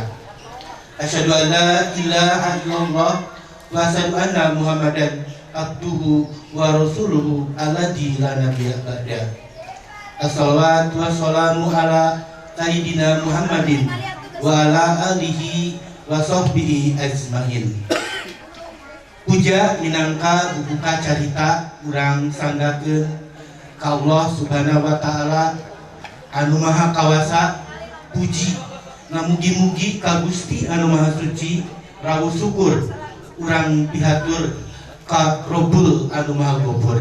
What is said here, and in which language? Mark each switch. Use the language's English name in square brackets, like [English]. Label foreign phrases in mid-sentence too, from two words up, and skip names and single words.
[Arabic] أشهد أن لا إله إلا الله وأشهد أن محمدا عبده ورسوله الذي لا نبي بعد. الصلاة والسلام على سيدنا محمد وعلى آله وصحبه أجمعين. [Sundanese] Puja minangka buka carita urang sanggakeun ka Allah [Arabic] سبحانه وتعالى [Sundanese] anu maha kawasa. Puji namugi-mugi ka Gusti anu maha suci. Rawuh syukur urang pihatur ka Rabbul anu maha gopur.